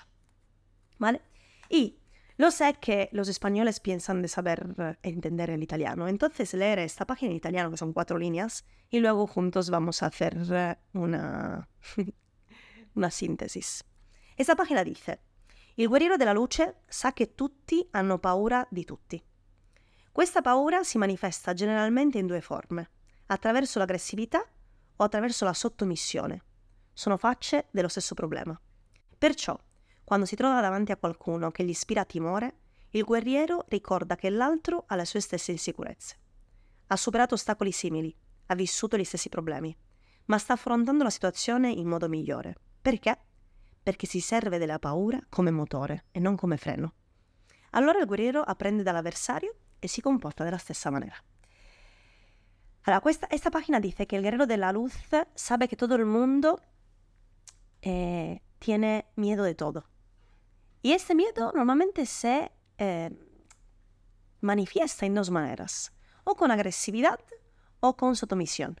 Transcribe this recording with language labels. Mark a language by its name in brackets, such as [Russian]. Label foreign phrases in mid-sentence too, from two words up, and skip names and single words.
[Spanish] ¿Vale? Y lo sé que los españoles piensan de saber entender el italiano. Entonces leer esta página en italiano, que son 4 líneas, y luego juntos vamos a hacer una síntesis. Esta página dice: [Italian] il guerriero della luce sa che tutti hanno paura di tutti. Questa paura si manifesta generalmente in 2 forme, attraverso l'aggressività o attraverso la sottomissione. Sono facce dello stesso problema. Perciò, quando si trova davanti a qualcuno che gli ispira timore, il guerriero ricorda che l'altro ha le sue stesse insicurezze. Ha superato ostacoli simili, ha vissuto gli stessi problemi, ma sta affrontando la situazione in modo migliore. Perché? Perché si serve della paura come motore e non come freno. Allora il guerriero apprende dall'avversario e si comporta de la stessa manera. Allora, [Spanish] esta página dice que el guerrero de la luz sabe que todo el mundo tiene miedo de todo. Y este miedo normalmente se manifiesta en 2 maneras, o con agresividad o con sumisión.